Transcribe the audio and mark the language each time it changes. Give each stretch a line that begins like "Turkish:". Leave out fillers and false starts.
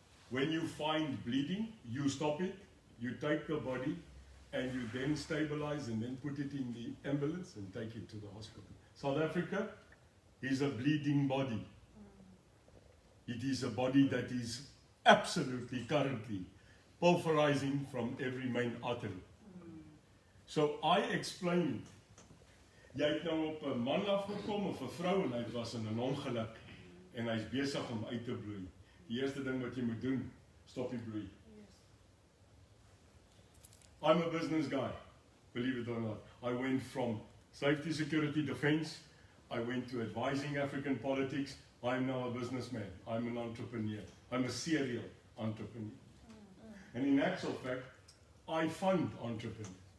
English: When you find bleeding, you stop it, you take the body, and you then stabilize and then put it in the ambulance and take it to the hospital. South Africa is a bleeding body. It is a body that is absolutely currently pulverizing from every main artery. So I explained,
Afrikaans: jy het nou op 'n man afgekom of 'n vrou en hy was in 'n ongeluk en hy's besig om uit te bloei. Die eerste ding wat jy moet doen, stop die bloei.
English: I'm a business guy, believe it or not. I went from safety, security, defense. I went to advising African politics. I'm now a businessman. I'm an entrepreneur. I'm a serial entrepreneur. And in actual fact, I fund entrepreneurs.